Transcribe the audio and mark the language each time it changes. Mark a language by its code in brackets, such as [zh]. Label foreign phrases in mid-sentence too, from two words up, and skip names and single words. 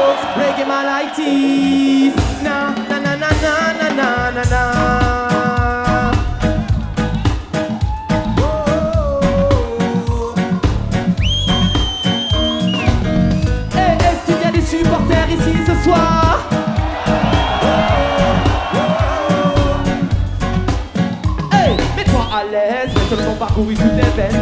[en] reggae my lighties. Na na na na na na na na. [fr] Supporters ici ce soir. Hey, mets-toi à l'aise, laisse le temps parcourir toutes tes veines.